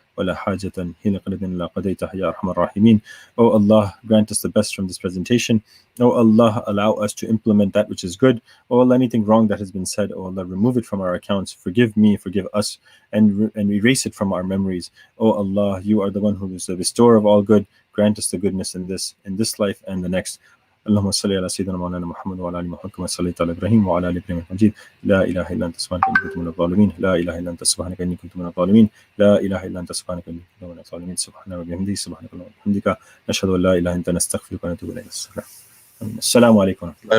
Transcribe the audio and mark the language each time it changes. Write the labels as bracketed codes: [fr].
[ar] ولا حاجة هي لقلب إلا قضيتها يا أرحم الراحمين. [en] Oh Allah, grant us the best from this presentation. Oh Allah, allow us to implement that which is good. Oh Allah, anything wrong that has been said, oh Allah, remove it from our accounts. Forgive me, forgive us, and erase it from our memories. Oh Allah, you are the one who is the restorer of all good. Grant us the goodness in this life and the next. [ar] اللهم صل على سيدنا مولانا محمد وعلى ال محمد كما صليت على ابراهيم وعلى ال ابراهيم المجيد. لا اله الا انت سبحانك اني كنت من الظالمين. لا اله الا انت سبحانك اني كنت من الظالمين. لا اله الا انت سبحانك اني كنت من الظالمين. سبحان ربي وبحمده سبحانك اللهم وبحمدك نشهد ان لا اله الا انت نستغفرك ونتوب اليك. السلام عليكم ورحمه الله.